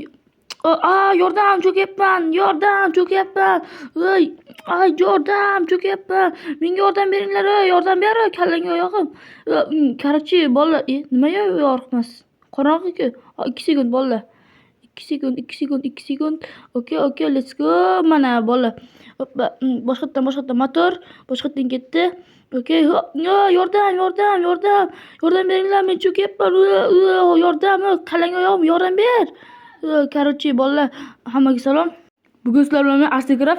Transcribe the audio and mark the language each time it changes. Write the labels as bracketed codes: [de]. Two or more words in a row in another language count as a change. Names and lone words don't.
[uz] Yordam, cho'kyapman. Yordam, cho'kyapman. Yordam, cho'kyapman. Menga yordam beringlar, yordam ber, kallang oyog'im. Короче, bolalar, nima yorug'mas? Qorong'i-ku. 2 sekund bolalar. 2 sekund. [en] Okay, let's go. [uz] Mana bolalar. Hoppa, boshqatdan motor, boshqatdan ketdi. Okay, yordam. Yordam beringlar, men cho'kyapman. Yordam, kallang oyog'im, yordam ber. Короче, bolalar, hammaga salom. Bugun sizlar bilan men Astigraf.